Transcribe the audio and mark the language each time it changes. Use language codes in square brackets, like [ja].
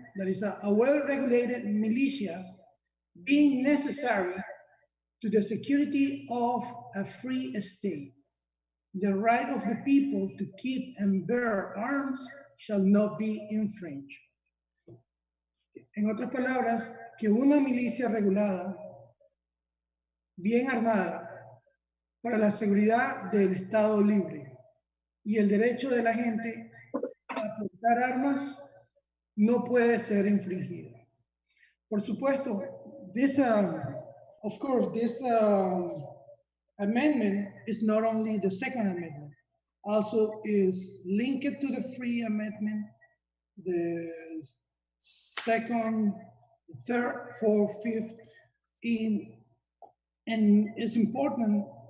[en] That is a well-regulated militia being necessary to the security of a free state. The right of the people to keep and bear arms shall not be infringed. [es] En otras palabras, que una milicia regulada, bien armada, para la seguridad del Estado libre y el derecho de la gente a portar armas no puede ser infringida. Por supuesto, [en] this amendment is not only the Second Amendment, also is linked to the Free Amendment, the second, third, fourth, fifth, and it's important.